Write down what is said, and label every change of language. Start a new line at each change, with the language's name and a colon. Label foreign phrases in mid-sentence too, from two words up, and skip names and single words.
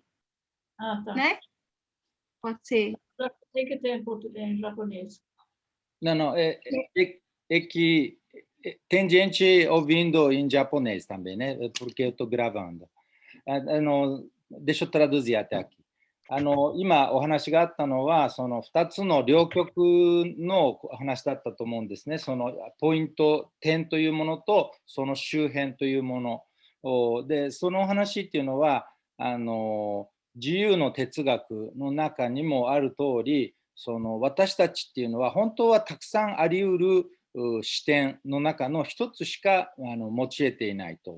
Portuguese: Ah, tá. Né? Pode ser. Tem que ter em japonês. Não, é que tem gente ouvindo em japonês também, né? Porque eu estou gravando. Deixa eu traduzir até aqui.
Japanese: 今お話があったのは、その2つの両極の話だったと思うんですね。そのポイント、点というものと、その周辺というもの。で、その話っていうのは、自由の哲学の中にもある通り、その私たちっていうのは本当はたくさんあり得る視点の中の一つしか持ち得ていないと。